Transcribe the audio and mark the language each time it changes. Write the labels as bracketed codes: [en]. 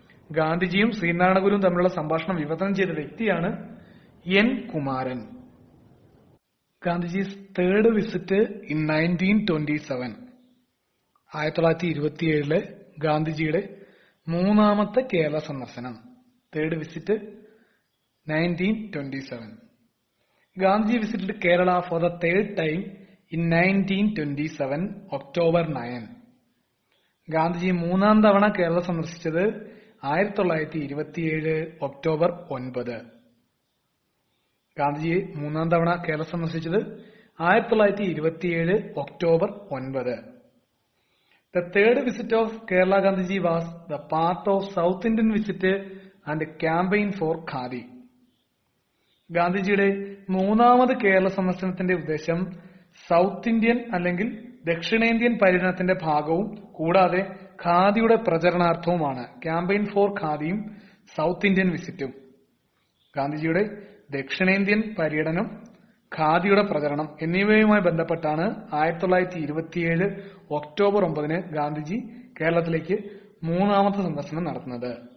[ml] ഗാന്ധിജിയും ശ്രീനാരായണ ഗുരുവും തമ്മിലുള്ള സംഭാഷണം വിവർത്തനം ചെയ്ത വ്യക്തിയാണ് N Kumaran. [en] Gandhiji's third visit in 1927. [ml] 1927 ഗാന്ധിജിയുടെ മൂന്നാമത്തെ കേരള സന്ദർശനം. [en] Third visit 1927. Gandhi visited Kerala for the third time in 1927, October 9. [ml] Gandhiji മൂന്നാം തവണ കേരള സന്ദർശിച്ചത് 1927 ഒക്ടോബർ 9. ഗാന്ധിജി മൂന്നാം തവണ കേരള സന്ദർശിച്ചത് 1927 October 9. [en] The third visit of Kerala Gandhiji was the part of South Indian visit and campaign for Khadi. [ml] ഗാന്ധിജിയുടെ മൂന്നാമത് കേരള സന്ദർശനത്തിന്റെ ഉദ്ദേശം സൗത്ത് ഇന്ത്യൻ അല്ലെങ്കിൽ ദക്ഷിണേന്ത്യൻ പര്യടനത്തിന്റെ ഭാഗവും കൂടാതെ ഖാദിയുടെ പ്രചരണാർത്ഥവുമാണ്. [en] Campaign for ഖാദിയും south Indian വിസിറ്റും. [ml] ഗാന്ധിജിയുടെ ദക്ഷിണേന്ത്യൻ പര്യടനം, ഖാദിയുടെ പ്രചരണം എന്നിവയുമായി ബന്ധപ്പെട്ടാണ് 1927 ഒക്ടോബർ 9 ഗാന്ധിജി കേരളത്തിലേക്ക് മൂന്നാമത്തെ സന്ദർശനം നടത്തുന്നത്.